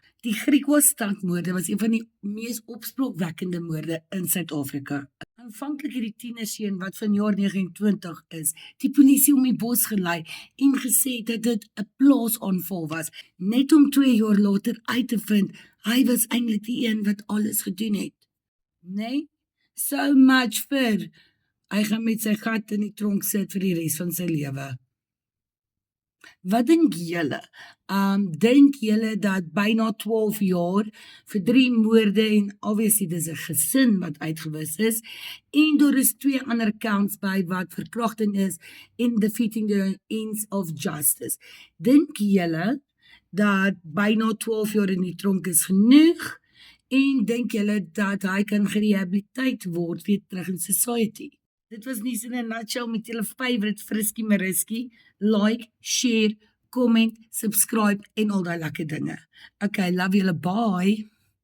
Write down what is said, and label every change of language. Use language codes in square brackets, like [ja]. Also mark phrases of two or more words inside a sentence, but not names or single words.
[af] Die Griekwastad-moorde was een van die mees opspraakwekkende moorde in Suid-Afrika. Aanvanklik het die tienerseun wat vanjaar 29 is, die polisie om die bos gelei en gesê dat dit 'n plaasaanval was, net om 2 jaar later uit te vind hy was eintlik die een wat alles gedoen het. Nee, [en] so much for [af] hy gaan met sy gat in die tronk sit vir die res van sy lewe. Wat dink julle? Dink julle dat byna 12 jaar vir 3 moorde en obviously dis 'n gesin wat uitgewis is en daar is 2 ander counts by wat verkrachting is en [en] defeating the ends of justice. [af] Dink julle dat byna 12 jaar in die tronk is genoeg en dink julle dat hy kan gerehabiliteer word weer terug in society? Dit was News in a Nutshell met julle favorite Frisky Mariski. [en] Like, share, comment, subscribe [af] en al daai lekker dinge. [en] Okay, love julle, bye.